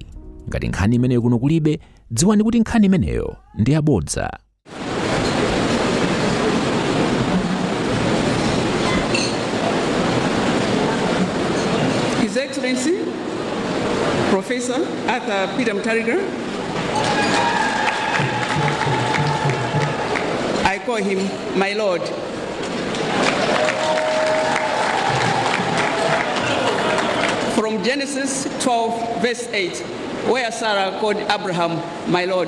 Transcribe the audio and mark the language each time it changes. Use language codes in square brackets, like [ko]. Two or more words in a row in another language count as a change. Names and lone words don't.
[ny] Ngati nkhani imeneyo kuno kulibe, dziwani kuti nkhani imeneyo ndi yabodza. [en] His Excellency, Professor Arthur Peter MUTHARIKA, I call him my Lord. From Genesis 12, verse 8, where Sarah called Abraham my Lord.